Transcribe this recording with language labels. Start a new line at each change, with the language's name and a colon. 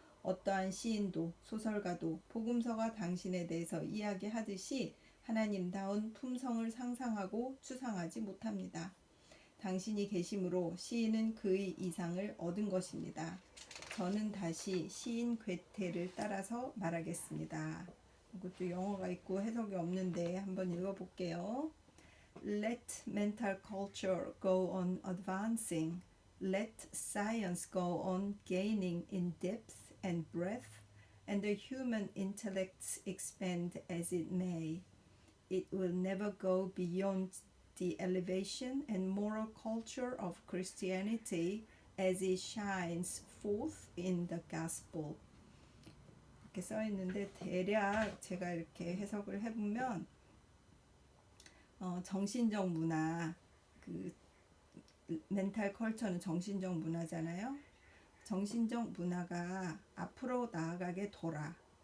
Korean: 어떠한 시인도 소설가도 복음서가 당신에 대해서 이야기하듯이 하나님다운 품성을 상상하고 추상하지 못합니다. 당신이 계심으로 시인은 그의 이상을 얻은 것입니다. 저는 다시 시인 괴테를 따라서 말하겠습니다. 이것도 영어가 있고 해석이 없는데 한번 읽어볼게요.
English: Let mental culture go on advancing. Let science go on gaining in depth and breadth, and the human intellects expand as it may. It will never go beyond the elevation and moral culture of Christianity as it shines forth in the gospel.
Korean: 이렇게 써 있는데 대략 제가 이렇게 해석을 해보면 정신적 문화, 그 멘탈 컬처는 정신적 문화잖아요. 정신적 문화가 앞으로 나아가게 둬라.